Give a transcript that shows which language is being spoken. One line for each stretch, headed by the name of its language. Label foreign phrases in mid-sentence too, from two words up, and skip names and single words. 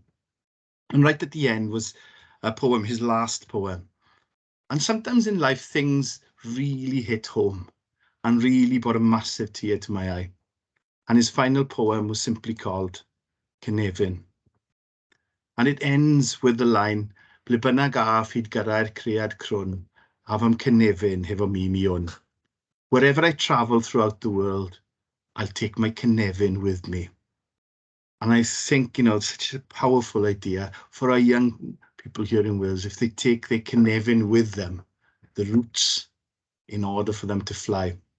English: And right at the end was a poem, his last poem. And sometimes in life, things really hit home and really brought a massive tear to my eye. And his final poem was simply called Cynefin. And it ends with the line,
Welsh: ble bynnag a hyd gyrraedd cread crwn, a fam Cynefin hefo mi miwn.
English: Wherever I travel throughout the world, I'll take my Cynefin with me. And I think, it's such a powerful idea for our young people here in Wales, if they take their Cynefin with them, the roots, in order for them to fly.